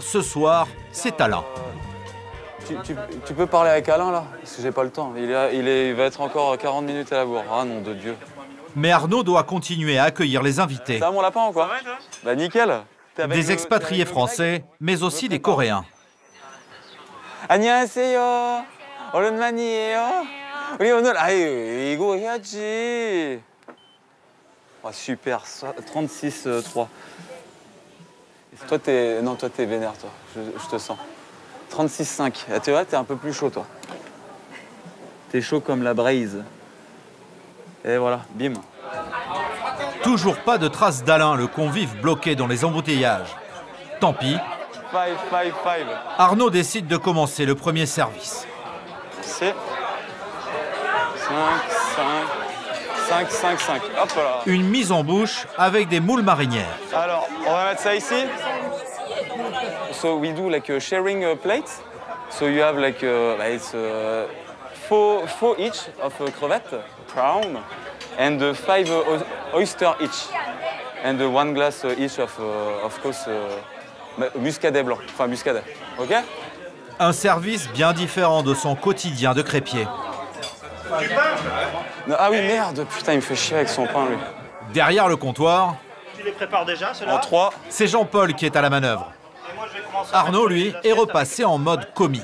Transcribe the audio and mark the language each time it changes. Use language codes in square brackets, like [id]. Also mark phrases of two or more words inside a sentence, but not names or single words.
[fr] Ce soir, c'est Alain. Tu peux parler avec Alain, là? Parce que j'ai pas le temps. Il va être encore 40 minutes à la bourre. Ah non, de Dieu. Mais Arnaud doit continuer à accueillir les invités. Ça va mon lapin ou quoi? Bah nickel. Des expatriés français, mais aussi des Coréens. [ko] 안녕하세요. 오랜만이에요. 우리 오늘 이거 해야지. [fr] Ah, super, 36-3. Toi, t'es vénère, toi. Je te sens. 36,5. Ah, tu vois, t'es un peu plus chaud, toi. T'es chaud comme la braise. Et voilà, bim. Toujours pas de traces d'Alain, le convive bloqué dans les embouteillages. Tant pis. 5, 5, 5. Arnaud décide de commencer le premier service. C'est 5, 5, 5. Hop là. Une mise en bouche avec des moules marinières. Alors, on va mettre ça ici. [en] So we do like a sharing plate. So you have like it's 4 each of crevette, prawn, and 5 oyster each, and 1 glass each of course [fr] muscadet blanc, enfin muscadet. [en] Ok? [fr] Un service bien différent de son quotidien de crépier. Non, ah oui, merde, putain, il me fait chier avec son pain, lui. Derrière le comptoir, Tu les prépares déjà, ceux-là? En 3. c'est Jean-Paul qui est à la manœuvre. Arnaud, lui, est repassé en mode commis.